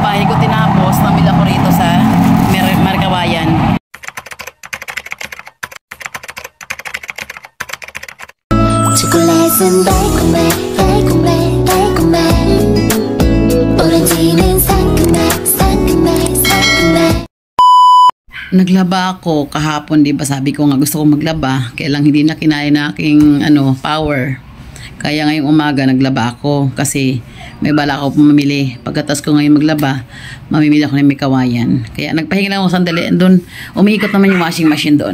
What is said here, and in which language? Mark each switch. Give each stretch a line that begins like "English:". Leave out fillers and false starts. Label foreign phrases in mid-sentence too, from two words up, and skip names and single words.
Filipino: ko tinapos, namili ako rito sa Markawayan.
Korean: 초콜릿은 달콤해 달콤해 달콤해 오렌지는 상큼해 상큼해 상큼해.
Filipino: Naglaba ako kahapon, di ba? Sabi ko nga gusto ko maglaba, kaya lang hindi na kinaya na aking power. Kaya ngayong umaga naglaba ako kasi may bala ako pumamili. Pagkatas ko ngayon maglaba, mamimili ako ng Mikawayan. Kaya nagpahinga lang ako sandali. Doon, umiikot naman yung
English: washing machine
Filipino: doon.